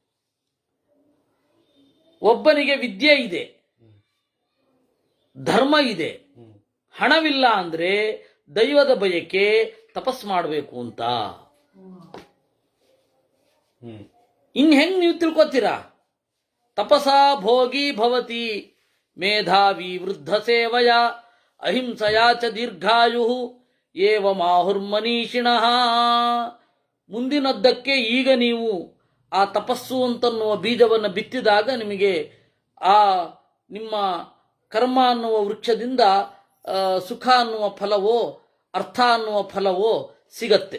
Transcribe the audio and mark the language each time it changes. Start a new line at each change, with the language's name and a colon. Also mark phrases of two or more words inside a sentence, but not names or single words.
Kannada: ಒಬ್ಬನಿಗೆ ವಿದ್ಯೆ ಇದೆ, ಧರ್ಮ ಇದೆ, ಹಣವಿಲ್ಲ ಅಂದ್ರೆ ದೈವದ ಬಯಕೆ ತಪಸ್ ಮಾಡಬೇಕು ಅಂತ. ಇನ್ ಹೆಂಗ್ ನೀವು ತಿಳ್ಕೊತೀರಾ?
Sanskrit: ತಪಸಾ ಭೋಗಿ ಭವತಿ ಮೇಧಾವಿ ವೃದ್ಧ ಸೇವಯ ಅಹಿಂಸಯಾ ಚ ದೀರ್ಘಾಯು ಏವ ಮಾಹುರ್ಮನೀಷಿಣಃ.
Kannada: ಮುಂದಿನದ್ದಕ್ಕೆ ಈಗ ನೀವು ಆ ತಪಸ್ಸು ಅಂತನ್ನುವ ಬೀಜವನ್ನು ಬಿತ್ತಿದಾಗ ನಿಮಗೆ ಆ ನಿಮ್ಮ ಕರ್ಮ ಅನ್ನುವ ವೃಕ್ಷದಿಂದ ಸುಖ ಅನ್ನುವ ಫಲವೋ ಅರ್ಥ ಅನ್ನುವ ಫಲವೋ ಸಿಗತ್ತೆ.